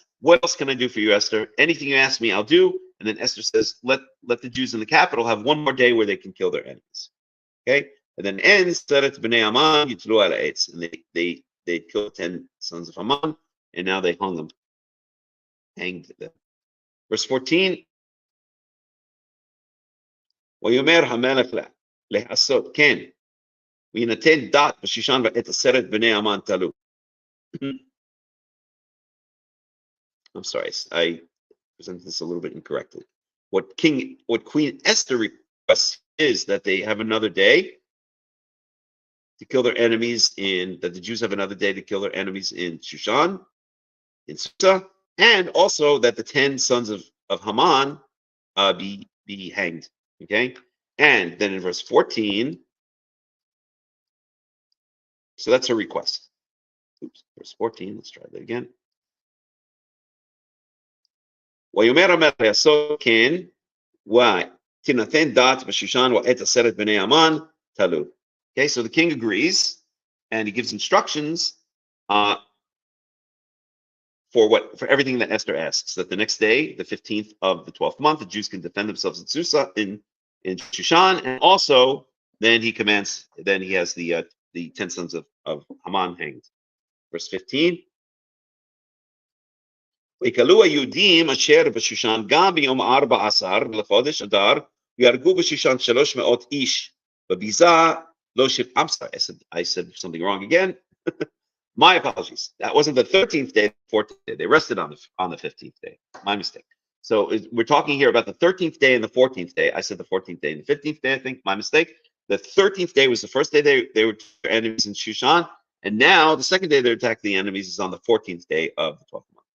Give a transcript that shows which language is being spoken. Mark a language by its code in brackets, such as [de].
[en] What else can I do for you, Esther? Anything you ask me, I'll do. And then Esther says, let the Jews in the capital have one more day where they can kill their enemies. Okay, and then ends [he] Seret b'nei Haman yitlu ala etz, [en] and they killed 10 sons of Haman, and now they hanged them. Verse 14. [he] ויאמר המלך לעשות כן, ויינתן דת בשושן ואת 10 בני המן תלו. [en] I'm sorry, I presented this a little bit incorrectly. What Queen Esther requests is that they have another day to kill their enemies that the Jews have another day to kill their enemies in Shushan, in Susa, and also that the 10 sons of Haman be hanged. Okay, and then in verse 14, so that's her request. Oops, verse 14. Let's try that again. [he] ויאמר המלך יעשו כן, ותינתן דת בשושן ואת 10 בני המן תלו. [en] Okay, so the king agrees, and he gives instructions for everything that Esther asks. That the next day, the 15th of the 12th month, the Jews can defend themselves in Susa, in Shushan, and also then he commands. Then he has the 10 sons of Haman hanged. Verse 15. [he] ויקלו היהודים אשר בשושן גם ביום 14 לחודש אדר ויהרגו בשושן 300 איש בביזה לא [en] I'm sorry, I said something wrong again. My apologies. That wasn't the 13th day, the 14th day. They rested on the 15th day. My mistake. So we're talking here about the 13th day and the 14th day. I said the 14th day and the 15th day, I think. My mistake. The 13th day was the first day they were their enemies in Shushan, and now the second day they attacked the enemies is on the 14th day of the 12th month.